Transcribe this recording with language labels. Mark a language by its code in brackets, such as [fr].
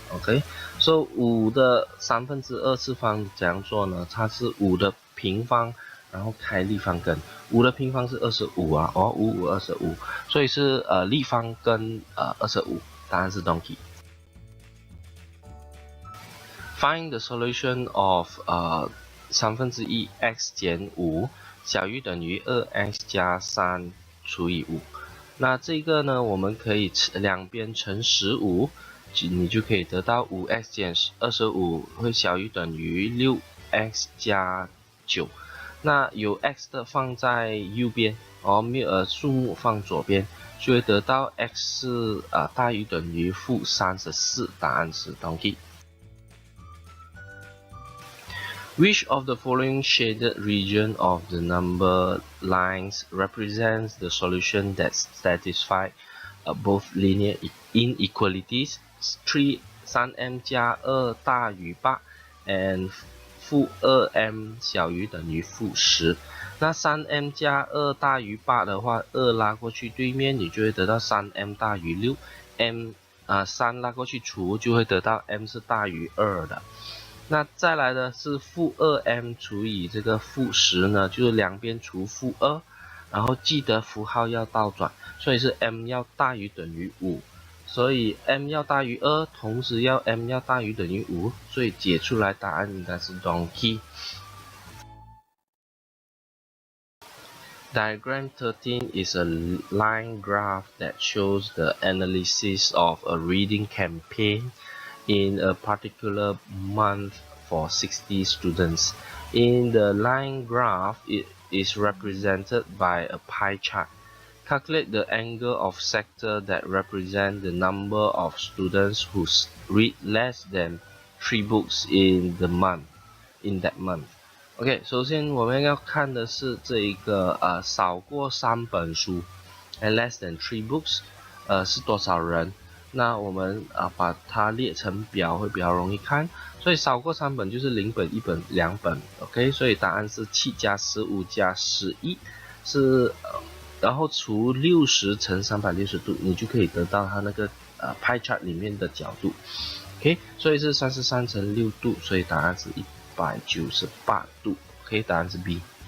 [zh] OK， 所以5的2/3次方怎样做呢？它是5的平方，然后开立方根。 5的平方是25啊，哦，55 25，所以是立方根25，答案是东题。 [en] Find the solution of 1/3 x [zh] 减5小于等于 2x 加3除以5。那这个呢，我们可以两边乘15，你就可以得到 5x 减25会小于等于 6x 加9。那有 x 的放在右边，数目放左边，就会得到 x 是大于等于负34，答案是东题。 [en] Which of the following shaded region of the number lines represents the solution that satisfies both linear inequalities? [zh] 3m 加2大于8 and 负 2m 小于等于负10。那 3m 加2大于8的话，2拉过去对面，你就会得到 3m 大于6。 3拉过去除，就会得到 m 是大于2的。那再来的是负 2m 除以这个负10呢，就是两边除负2，然后记得符号要倒转，所以是 m 要大于等于5，所以 m 要大于2，同时m 要大于等于5，所以解出来答案应该是 donkey。 [en] Diagram 13 is a line graph that shows the analysis of a reading campaign in a particular month for 60 students. In the line graph, it is represented by a pie chart. Calculate the angle of sector that represent the number of students who read less than 3 books in that month. [zh] OK， 首先我们要看的是这一个少过3本书 and [en] less than 3 books [zh] 是多少人。那我们把它列成表会比较容易看，所以少过3本就是0本、1本、2本 ，OK， 所以答案是7加15加11是然后除60乘360度，你就可以得到它那个pie chart 里面的角度 ，OK， 所以是33乘6度，所以答案是198度 ，OK， 答案是 B。